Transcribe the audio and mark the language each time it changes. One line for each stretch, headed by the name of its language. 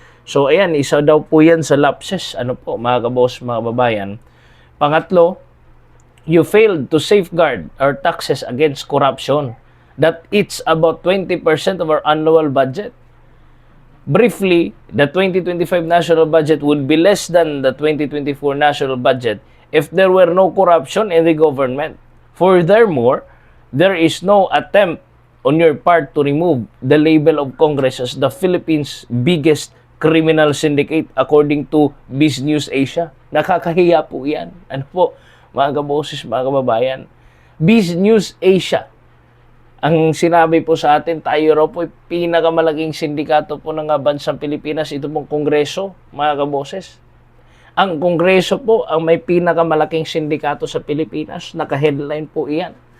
Filipino: So, ayan, isa daw po yan sa lapses, ano po, mga kabos, mga babayan. Pangatlo,
English: you failed to safeguard our taxes against corruption. That it's about 20% of our annual budget. Briefly, the 2025 national budget would be less than the 2024 national budget if there were no corruption in the government. Furthermore, there is no attempt on your part to remove the label of Congress as the Philippines' biggest criminal syndicate according to BizNews Asia.
Filipino: Nakakahiya po yan. Ano po? Mga kaboses, mga kababayan, BizNews Asia, ang sinabi po sa atin, tayo raw po pinakamalaking sindikato po ng bansang Pilipinas, ito pong Kongreso, mga kaboses. Ang Kongreso po ang may pinakamalaking sindikato sa Pilipinas, naka-headline po iyan.